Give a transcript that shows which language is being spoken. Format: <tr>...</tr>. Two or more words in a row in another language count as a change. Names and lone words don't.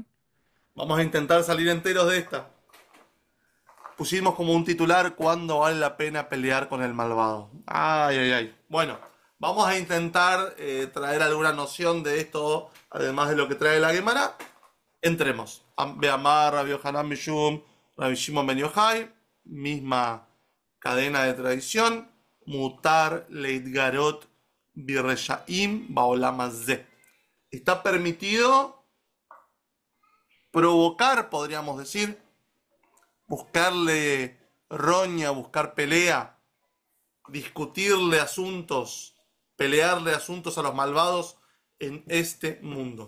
<es>Vamos a intentar salir enteros de esta. Pusimos como un titular, ¿cuándo vale la pena pelear con el malvado? Ay, ay, ay. Bueno, vamos a intentar traer alguna noción de esto, además de lo que trae la Gemara. Entremos.</es> <he>באמר רבי יוחנן משום רבי שמעון בן יוחאי,</he> <es>misma cadena de tradición.</es> <he>מותר להתגרות ברשעים בעולם הזה.</he> <es>Está permitido provocar, podríamos decir, buscarle roña, buscar pelea, discutirle asuntos, pelearle asuntos a los malvados en este mundo.</es>